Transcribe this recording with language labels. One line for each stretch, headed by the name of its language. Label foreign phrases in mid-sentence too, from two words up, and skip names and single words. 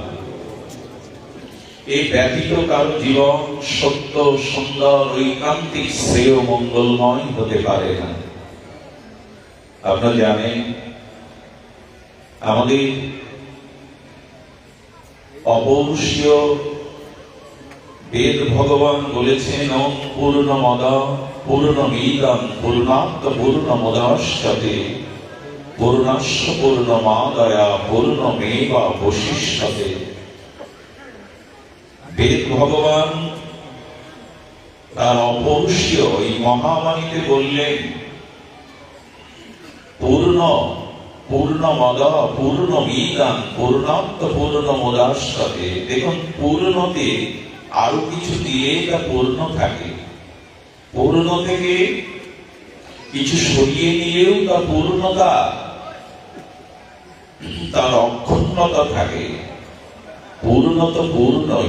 Bangla: এই ব্যতীত কারো জীবন সত্য সুন্দর ঐকান্তিক শ্রেয় মঙ্গলময় হতে পারে না। আপনারা জানেন আমাদের অপৌরুষীয় বেদ ভগবান বলেছেন
Sanskrit: ওম পূর্ণমদ পূর্ণমিদং পূর্ণাৎ পূর্ণমুদচ্যতে পূর্ণস্য পূর্ণমাদায়া পূর্ণমেবাবশিষ্যতে।
Bangla: বেদ ভগবান তার অপৌরুষীয় এই মহাবাণীতে বললেন
Sanskrit: পূর্ণমদ পূর্ণমিদং পূর্ণাৎ পূর্ণমুদচ্যতে।
Bangla: দেখুন, পূর্ণতে আরো কিছু দিলে তা পূর্ণ থাকে, পূর্ণ থেকে কিছু সরিয়ে নিলেও তা পূর্ণতা, তার অক্ষুণ্ণতা থাকে। পূর্ণতা পূর্ণই।